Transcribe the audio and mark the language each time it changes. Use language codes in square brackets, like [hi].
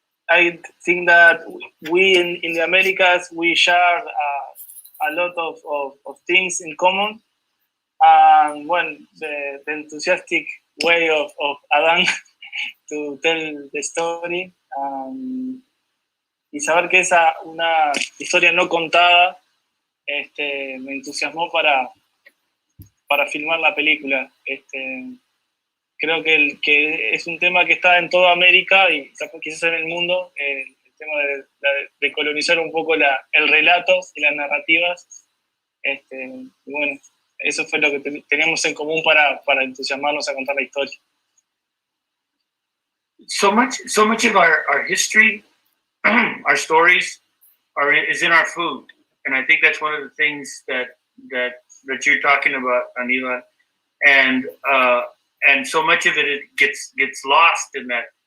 [en] I think that we in the Americas, we share a lot of things in common. And the enthusiastic way of Adan to tell the story. [es] Y saber que es una historia no contada me entusiasmó para filmar la película. Creo que es un tema que está en toda América y quizás en el mundo, el tema de colonizar un poco el relato y las narrativas. Y bueno, eso fue lo que teníamos en común para entusiasmarnos a contar la historia. [en] So much of our history, our stories, is in our food, and I think that's one of the things that you're talking about, Anila, and so much of it gets lost in that.